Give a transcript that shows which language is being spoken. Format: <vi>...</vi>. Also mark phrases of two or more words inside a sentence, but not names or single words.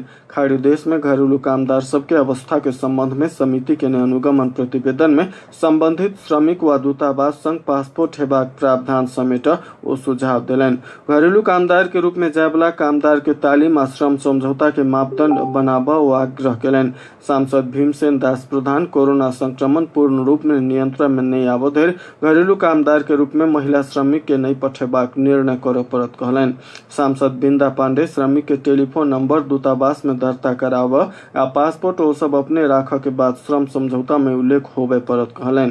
<mai>खाड़ी देश में घरेलू कामदार सबके अवस्था के संबंध में समिति के अनुगमन प्रतिवेदन में संबंधित श्रमिक व दूतावास संग पासपोर्ट हेबाक प्रावधान समेत ओ सुझाव दिलनि। घरेलू कामदार के रूप में जाय वाला कामदार के तालीम आ श्रम समझौता के मापदंड बनाबा ओ आग्रह कयलनि। सांसद भीमसेन दास प्रधान कोरोना संक्रमण पूर्ण रूप में नियंत्रण में नहीं आबो धरि घरेलू कामदार के रूप में महिला श्रमिक के नहीं पठेबाक निर्णय करऽ पड़त कहलनि। सांसद बिंदा पांडे श्रमिक के टेलीफोन नंबर दूतावास में दर्ता कराबा आ पासपोर्ट ओ सब अपने राखऽ के बाद श्रम समझौता में उल्लेख होबे पड़त कहलनि।</mai>